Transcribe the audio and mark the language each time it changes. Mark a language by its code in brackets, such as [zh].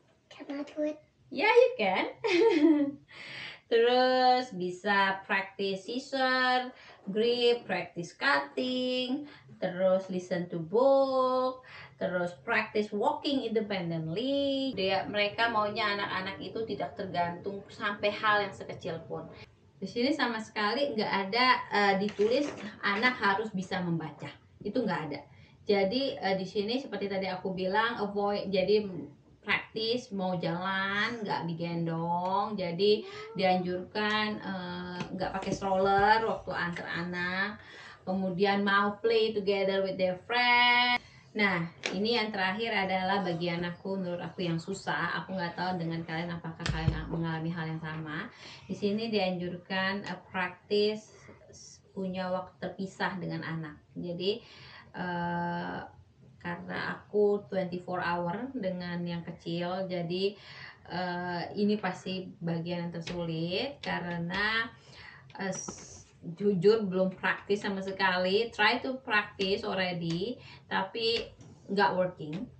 [en] Can I do it? Yeah, you can. [id] Terus bisa [en] practice scissor, grip, practice cutting, terus listen to book, terus practice walking independently. [id] Mereka maunya anak-anak itu tidak tergantung sampai hal yang sekecil pun. Di sini sama sekali nggak ada ditulis anak harus bisa membaca, itu nggak ada. Jadi di sini seperti tadi aku bilang, avoid, jadi praktis mau jalan nggak digendong, jadi dianjurkan nggak pakai stroller waktu antar anak. Kemudian mau [en] play together with their friends. [id] Nah, ini yang terakhir adalah bagian menurut aku yang susah. Aku nggak tahu dengan kalian apakah kalian mengalami hal yang sama. Di sini dianjurkan praktis punya waktu terpisah dengan anak. Jadi karena aku [en] 24 hour [id] dengan yang kecil, jadi ini pasti bagian yang tersulit karena jujur belum praktis sama sekali. [en] Try to practice already, [id] tapi nggak [en] working.